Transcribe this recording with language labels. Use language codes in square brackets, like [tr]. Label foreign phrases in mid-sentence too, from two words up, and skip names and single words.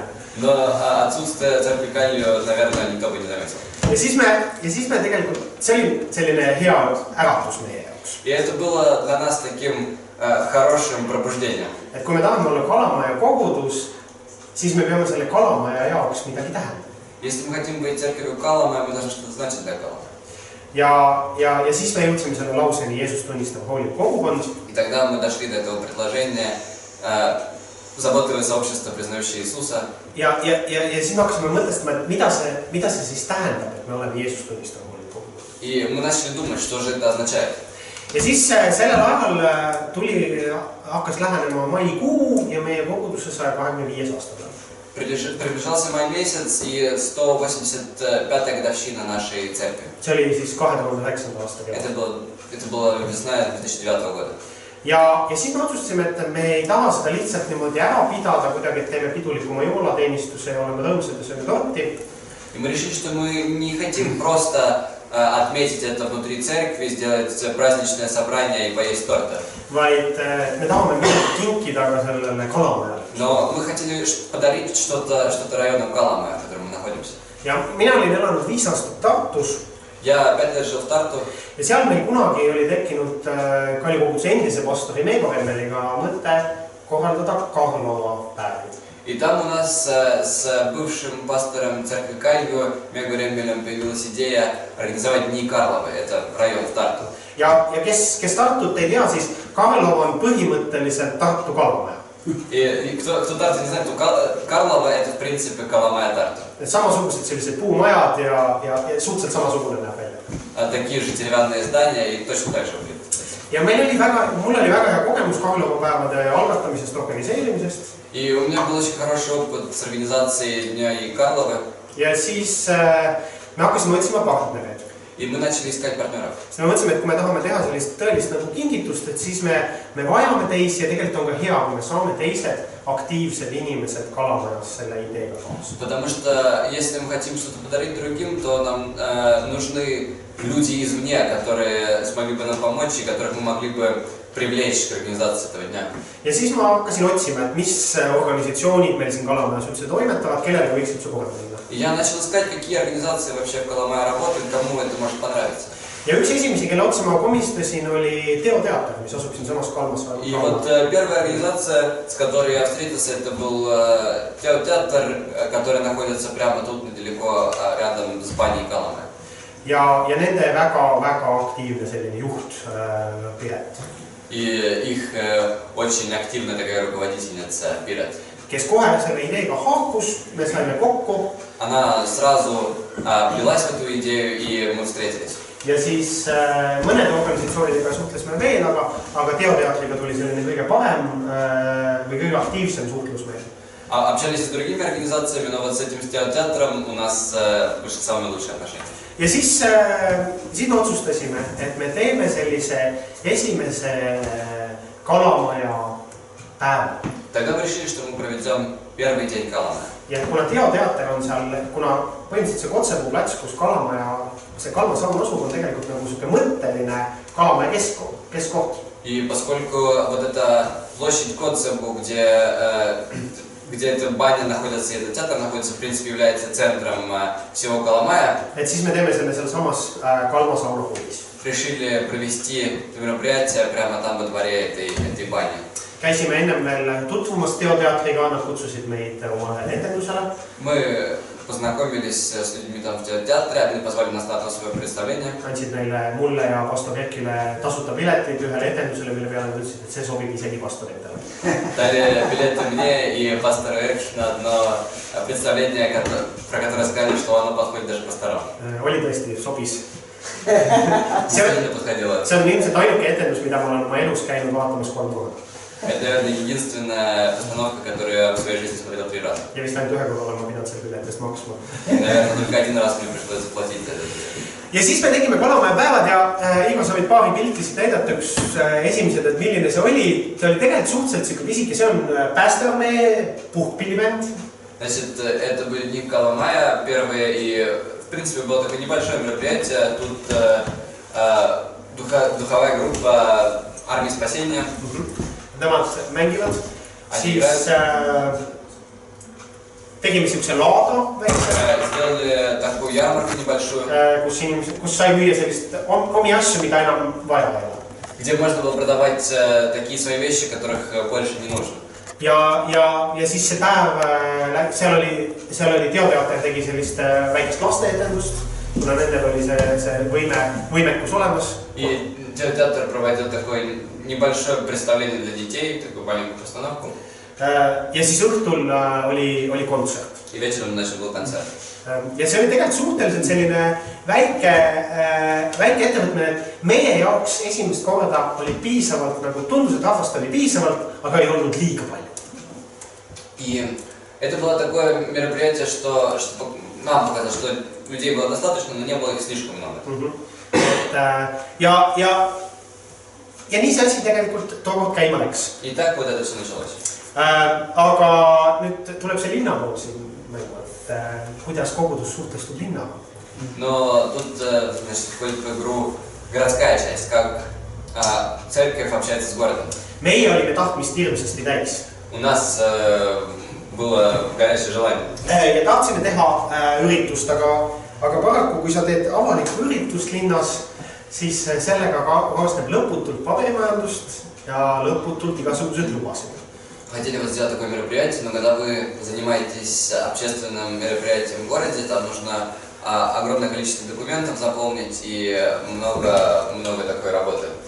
[ru] Но отсутствие церкви Калью, наверное, никто бы не заметил. [et] Ja siis me tegelikult, see oli selline hea äratus meie jaoks. [ru] И это было для нас таким хорошим пробуждением. [et] Et kui me tahame olla Kalamaja kogudus, siis me peame selle Kalamaja jaoks midagi tähendama. [ru] Если мы хотим быть церковью Каламая, мы должны что-то значить для Каламая. [et] ja siis me jõudsime selle lauseni Jeesus tunnistab hoolik kogukond. [ru] И тогда мы дошли до этого предложения заботливое сообщество, признающее Иисуса. [et] Ja siis me hakkasime mõtlema, et mida see siis tähendab, et me oleme Jeesus tunnistab hoolik kogukond. [ru] И мы начали думать, что же это означает. [et] Ja siis sellel ajal hakkas lähenema maikuu ja meie koguduse 125 aasta peal. [ru] Приближался май месяц и 185-я годовщина нашей церкви. [et] See oli siis 2009. aasta kevad. [ru] Это была весна 2009 года. [et] Ja siis me otsustasime, et me ei taha seda lihtsalt niimoodi ära pidada kuidagi, et teeme pidulikuma joolateenistuse ja oleme rõõmsad ja sööme torti. [ru] И мы решили, что мы не хотим просто отметить это внутри церкви, сделать праздничное собрание и поесть торта. [et] Vaid me tahame kinkida ka sellele Kalamajale. [ru] Но мы хотели подарить что-то району Каламая, в котором мы находимся. [et] Ja mina olin elanud 5 aastat Tartus. [ru] Я 5 лет жил в Тарту. [et] Ja seal meil kunagi oli tekkinud Kalju koguduse endise pastori Meego Hemmeliga mõte korraldada Karlova päevi. [ru] И там у нас с бывшим пастором церкви Калью Мего Реммелем появилась идея организовать Дни Карловы. Это район в Тарту. [et] Ja kes Tartut ei tea, siis Karlova on põhimõtteliselt Tartu Kalamaja. [ru] И кто Тарту не знает, то Карлова это в принципе Каламая Тарту. [et] Samasugused sellised puumajad ja suhteliselt samasugune näeb välja. [ru] Такие же деревянные здания и точно так же выглядят. [et] Ja mul oli väga hea kogemus Karlova päevade algatamisest, organiseerimisest. [ru] И у меня был очень хороший опыт с организацией Дня и Карловы. [et] Ja siis me hakkasime otsima partnereid. [ru] И мы начали искать партнеров. [et] Me mõtlesime, et kui me tahame teha sellist tõelist nagu kingitust, et siis me vajame teisi ja tegelikult on ka hea, kui me saame teised aktiivsed inimesed Kalamajas selle ideega kaasa. [ru] Потому что если мы хотим что-то подарить другим, то нам нужны люди извне, которые смогли бы нам помочь и которых мы могли бы привлечь к организации этого дня. [et] Ja siis ma hakkasin otsima, et mis organisatsioonid meil siin Kalamajas üldse toimetavad, kellele võiks üldse kohale minna. [ru] И я начал искать, какие организации вообще в Каламае работают, кому это может понравиться. [et] Ja üks esimesi, kelle otsa ma komistasin, oli Teoteater, mis asub siin samas Kalmas. [ru] И вот первая организация, с которой я встретился, это был Теотеатр, который находится прямо тут, недалеко, рядом с баней Каламая. [et] Ja nende väga aktiivne selline juht Piret. [ru] И их очень активная такая руководительница Пирет. [et] Kes kohe selle ideega haakus, me saime kokku. [ru] Она сразу влилась в эту идею, и мы встретились. [et] Ja siis mõnede organisatsioonidega suhtlesime veel, aga Teoteatriga tuli selline kõige parem või kõige aktiivsem suhtlus meil. [ru] Общались с другими организациями, но вот с этим театром у нас вышли самые лучшие отношения. [et] Ja siis me otsustasime, et me teeme sellise esimese Kalamaja päeva. [ru] Тогда мы решили, что мы проведем первый день Каламая. [et] Ja kuna Teoteater on seal, kuna põhimõtteliselt see Kotsepuu plats, kus Kalamaja, see Kalma saun asub, on tegelikult nagu selline mõtteline Kalamaja keskkoht. [ru] И поскольку вот эта площадь Коцебу, где эта баня находится, и этот театр находится, в принципе, является центром всего Каламая. [et] Et siis me teeme selle seal samas Kalma sauna hoovis. [ru] Решили провести мероприятие прямо там во дворе этой бани. [et] Käisime ennem veel tutvumas Teoteatriga, nad kutsusid meid oma etendusele. [ru] Мы познакомились с людьми там в театре, они позвали нас на одно свое представление. [et] Andsid neile mulle ja pastor Erkile tasuta piletid ühele etendusele, mille peale nad ütlesid, et see sobib isegi pastoritele. [ru] Дали билеты мне и пастору Эркиш на одно представление, про которое сказали, что оно подходит даже пасторам. [et] Oli tõesti, sobis. See on ilmselt ainuke etendus, mida ma olen oma elus käinud vaatamas 3 korda. [ru] Это, наверное, единственная постановка, которую я в своей жизни смотрел 3 раза. [et] Ja vist ainult ühe korra olen ma pidanud selle piletist maksma. [ru] Наверное, только 1 раз мне пришлось заплатить за это. [et] Ja siis me tegime Kalamaja päevad ja Igor, sa võid paari pilti siit näidata, üks esimesed, et milline see oli. See oli tegelikult suhteliselt siuke pisike, see on päästearmee puhkpillibänd. [ru] Значит, это были Дни Каламая первые, и в принципе было такое небольшое мероприятие. Тут духовая группа Армии Спасения. [et] Nemad mängivad, siis tegime siukse laada väikse. [ru] Сделали такую ярмарку небольшую. [et] Kus sai müüa sellist omi asju, mida enam vaja ei ole. [ru] Где можно было продавать такие свои вещи, которых больше не нужно. [et] Ja siis see päev, seal oli Teoteater tegi sellist väikest lasteetendust. kuna nendel oli see võimekus olemas. [ru] И театр проводил такое небольшое представление для детей, такую маленькую постановку. [et] Ja siis õhtul oli kontsert. [ru] И вечером был концерт. [et] Ja see oli tegelikult suhteliselt selline väike ettevõtmine, et meie jaoks esimest korda oli piisavalt, nagu tundus, et rahvast oli piisavalt, aga ei olnud liiga palju. [ru] И это было такое мероприятие, что нам показалось, что людей было достаточно, но не было их слишком много. [et] Ja nii see asi tegelikult tookord käima läks. [ru] И так вот это все началось. [et] Aga nüüd tuleb see linna pool siin mängu, et kuidas kogudus suhtestub linnaga. [ru] Но тут, значит, входит в игру городская часть, как церковь общается с городом. [et] Meie olime tahtmist hirmsasti täis. [ru] У нас было горячее желание. [et] Ja tahtsime teha üritust, aga paraku, kui sa teed avalikku üritust linnas, siis sellega kaasneb lõputult paberimajandust ja lõputult igasugused lubasid. [ru] Хотели вот сделать такое мероприятие, но когда вы занимаетесь общественным мероприятием в городе, там нужно огромное количество документов заполнить и много такой работы.